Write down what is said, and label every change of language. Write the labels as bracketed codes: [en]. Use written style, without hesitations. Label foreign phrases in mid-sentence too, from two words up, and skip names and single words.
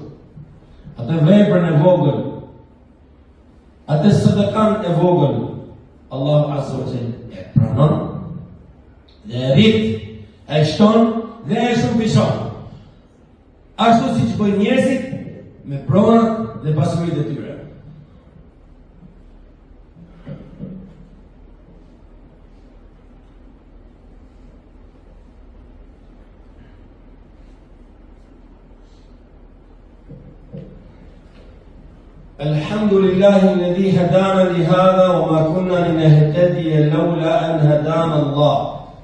[sq] Atë veprën e vogël, atë sadakan e vogël, [ar] الله عز وجل [sq] e pranon dhe e rrit, e shton dhe e shumëfishon. Ashtu si që bëjnë njerëzit me pronat dhe pasurit e tyre. [ar] الحمد لله الذي هدانا لهذا وما كنا لنهتدي لولا أن هدانا الله.